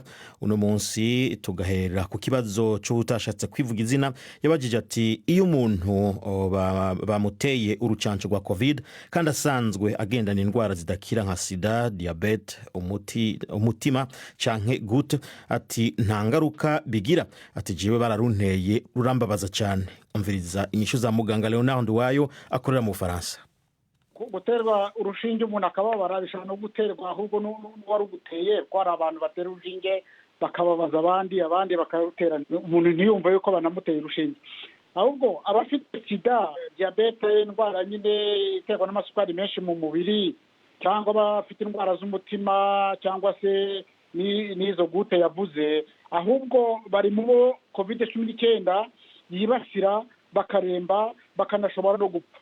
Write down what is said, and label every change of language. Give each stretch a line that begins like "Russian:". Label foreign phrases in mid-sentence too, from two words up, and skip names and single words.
Rundi: Uno munsi tugahera ku kibazo cyo utashatse kwivuga izina yabajije ati iyo umuntu bamuteye urucanco rwa COVID kandi asanzwe agendana indwara zidakira nka sida, diabete, umutima canke gute ati nta ngaruka bigira ati jiwe runteye rurambabaza cyane. Umviriza inyishu za muganga Leonard wayo akorera mu Faransa.
Kinyarwanda: Guterwa urushinge umuntu akababara bishobora no guterwa ahubwo n'uwari uguteye ko hari abantu batera urushinge bakababaza abandi bakarutera umuntu ntiyumva yuko banamuteye urushinge. Ahubwo abafite sida, diabete, indwara nyine iterwa n'amasukari menshi mu mubiri cyangwa abafite indwara z'umutima cyangwa se n'izo gute yavuze ahubwo bari mu COVID-19 yibasira bakaremba bakanashobora no gupfa.